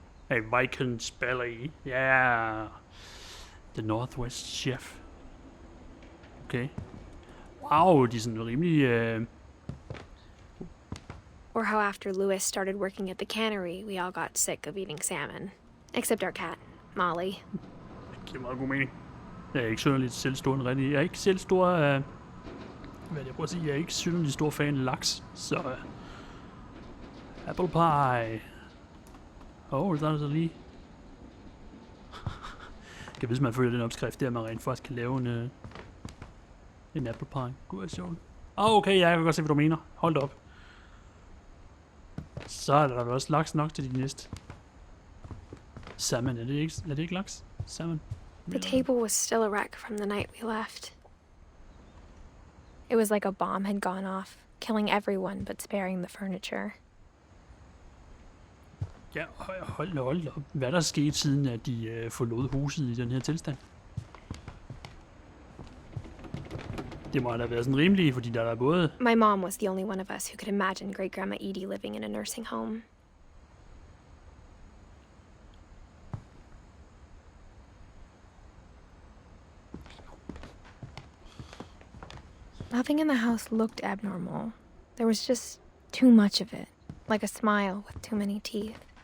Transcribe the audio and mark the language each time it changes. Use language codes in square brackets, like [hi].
[en] A Viking's belly. Yeah. The Northwest chef. Okay. [da] Wow, de er sådan rimelig... [en] Or how after Louis started working at the cannery, we all got sick of eating salmon. Except our cat, Molly. [da] Det giver meget god mening. Jeg er ikke synderligt selv stor rigtig. Jeg er ikke selv stor... hvad er det, jeg prøver at sige? Jeg er ikke synderligt stor fan af laks, så... apple pie. Det er så lige... Jeg hvis man følger den opskrift, der man rent faktisk kan lave en apple pie. Gud, er sjovt. Okay, ja, jeg kan godt se, hvad du mener. Hold da op. Så er der også laks nok til de næste. Salmon, er det ikke laks? Salmon. [en] The table was still a wreck from the night we left. It was like a bomb had gone off, killing everyone but sparing the furniture. [da] Ja, hold da op. Hvad er der sket siden, at de forlod huset i den her tilstand? Det må da være sådan rimeligt, fordi der er både... [en] My mom was the only one of us who could imagine Great-Grandma Edie living in a nursing home. Nothing in the house looked abnormal. There was just too much of it, like a smile with too many teeth.